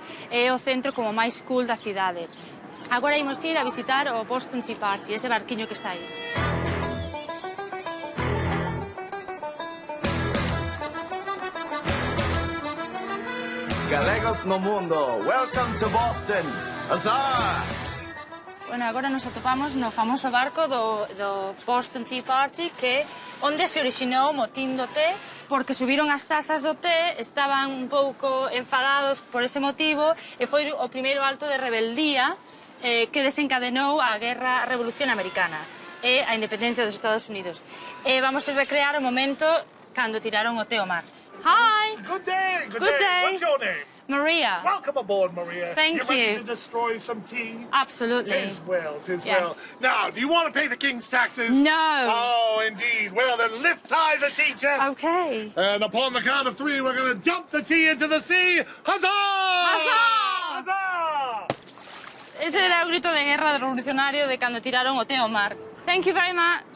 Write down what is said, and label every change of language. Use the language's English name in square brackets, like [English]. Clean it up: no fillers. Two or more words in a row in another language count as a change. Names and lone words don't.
[Galician] É o centro como máis cool da cidade. Agora imos ir a visitar o Boston Tea Party, ese barquiño que está aí. Galegos no mundo, [English] welcome to Boston. Huzzah! [Galician] Bueno, agora nos atopamos no famoso barco do Boston Tea Party, que onde se orixinou o motín do té, porque subiron as tasas do té, estaban un pouco enfadados por ese motivo, e foi o primeiro alto de rebeldía que desencadenou a Revolución Americana e a independencia dos Estados Unidos. E vamos a recrear o momento cando tiraron o té ao mar. [English] Hi! Good day, good day. What's your name? Maria. Welcome aboard, Maria. Thank you. You ready you. to destroy some tea? Absolutely. Tis well, tis yes. well. Now, do you want to pay the king's taxes? No. Oh, indeed. Well, then lift high the tea chest. Okay. And upon the count of 3, we're going to dump the tea into the sea. Huzzah! Huzzah! Huzzah! [Galician] Ese era o grito de guerra revolucionario de cando tiraron o té ao mar. [English] Thank you very much.